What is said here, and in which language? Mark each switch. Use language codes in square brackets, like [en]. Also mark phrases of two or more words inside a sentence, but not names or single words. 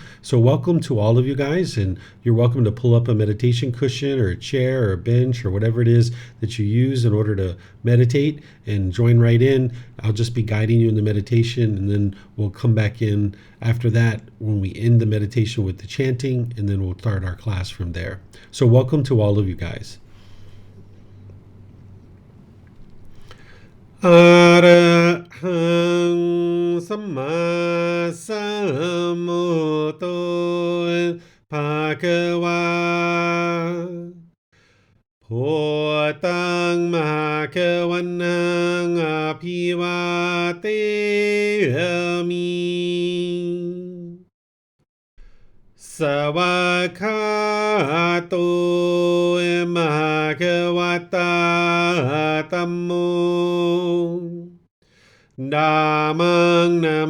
[en] So welcome to all of you guys, and you're welcome to pull up a meditation cushion or a chair or a bench or whatever it is that you use in order to meditate and join right in. I'll just be guiding you in the meditation, and then we'll come back in after that when we end the meditation with the chanting, and then we'll start our class from there. So welcome to all of you guys. [pi] Arahang Samma Sambuddho Bhagava Bhutang Bhagavanang Abhivateyami Savakato Bhagavata Tammo Dhammang